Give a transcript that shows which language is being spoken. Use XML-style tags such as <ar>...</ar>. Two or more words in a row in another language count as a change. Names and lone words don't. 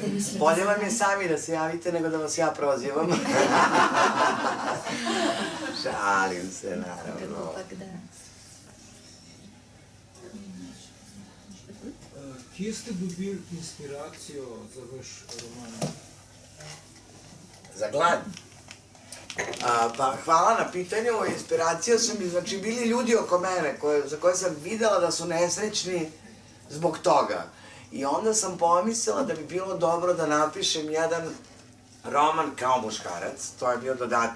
<sr>Bolje vam je sami da se javite, nego da vas ja prozivam. Šalim se, naravno.</sr> <sl>Kje ste dobili inspiracijo za vaš roman? Za glad?</sl> <sr>Pa hvala na pitanju, inspiracija su mi, znači, bili ljudi oko mene za koje sam videla da su nesrećni zbog toga. I onda sam pomislila da bi bilo dobro da napišem jedan roman kao muškarac, to je bio dodatak.</sr>